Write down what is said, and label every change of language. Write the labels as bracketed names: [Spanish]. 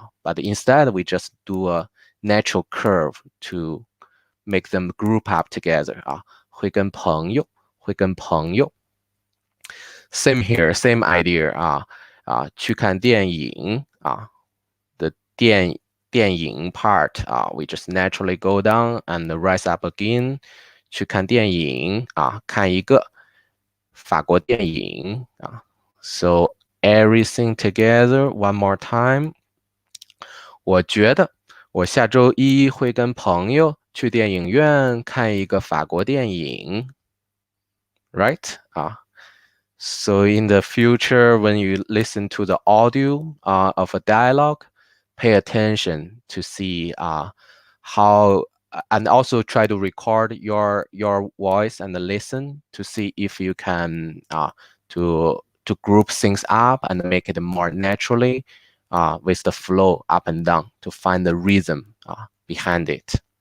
[English] But instead, we just do a natural curve to make them group up together. [Chinese] 会跟朋友, 会跟朋友. [English] Same here, same idea. [Chinese] 去看电影. [English] The 电影 part, we just naturally go down and rise up again. [Chinese] 去看电影, 看一个法国电影. [English] So everything together one more time. [Chinese] 我觉得我下周一会跟朋友去电影院看一个法国电影. [English] Right? So in the future, when you listen to the audio of a dialogue, pay attention to see how, and also try to record your voice and listen to see if you can to group things up and make it more naturally with the flow up and down to find the rhythm behind it.